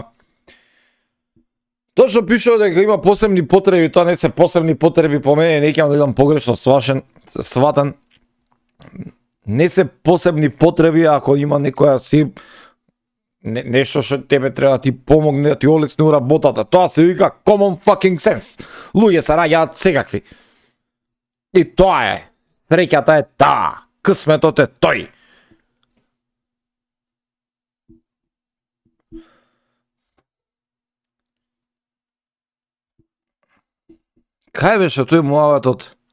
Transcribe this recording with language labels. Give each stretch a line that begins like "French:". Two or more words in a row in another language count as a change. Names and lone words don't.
Macedonian: Тоа што пишува дека има посебни потреби, тоа не се посебни потреби по мене, не ќе да идам погрешно сватан. Не се посебни потреби ако има некоја си нешто што тебе треба да ти помогне, да ти олесни работата. Тоа се вика
English: common fucking sense.
Macedonian: Луѓе се раѓаат секакви. И тоа е. Среќата е таа. Късметот е тој. Кај беше тој муаветот?